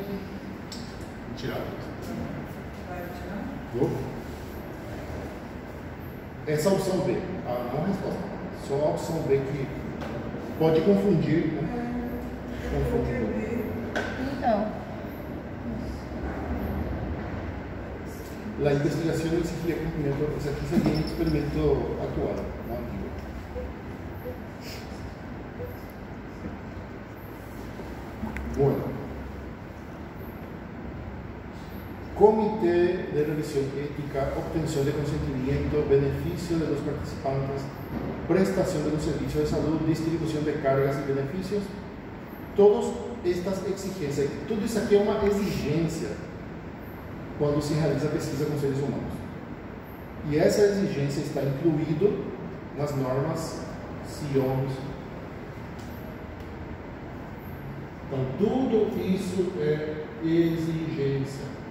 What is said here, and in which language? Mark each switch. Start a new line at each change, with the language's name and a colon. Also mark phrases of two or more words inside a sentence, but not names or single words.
Portuguese: Vou tirar. Vai tirar? Vou. Essa é a opção B. Não a resposta. Só a opção B que pode confundir. Né? Confundir. Então,
Spanish: La investigación exigía cumplimiento.
Portuguese: Esse aqui seria um experimento atual, não antigo.
Spanish: Bueno. Comité de revisión ética, obtención de consentimiento, beneficio de los participantes, prestación de los servicios de salud, distribución de cargas y beneficios. Todas estas exigencias,
Portuguese: tudo isso aqui é uma exigência quando se realiza pesquisa com seres humanos. E essa exigência está incluída nas normas CIOMS. Então, tudo isso é exigência.